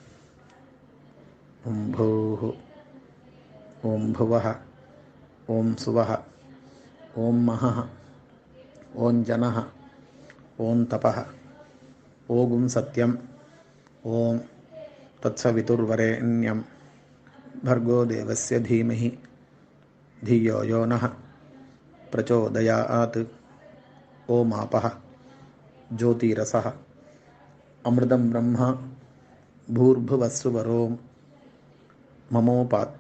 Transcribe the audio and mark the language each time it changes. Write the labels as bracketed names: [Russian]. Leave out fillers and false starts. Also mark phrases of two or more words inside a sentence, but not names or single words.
[Sanskrit] ओम् भूः ओम् भुवः ओम् सुवः ओम् महः ओम् जनः ओम् तपः ओं सत्यम् ओम् तत्सवितुर्वरेण्यं भर्गो देवस्य धीमहि धियो यो नः प्रचोदयात्. ओमापः ज्योतिरसः अमृतं ब्रह्म भूर्भुवस्सुवरो ममोपात्त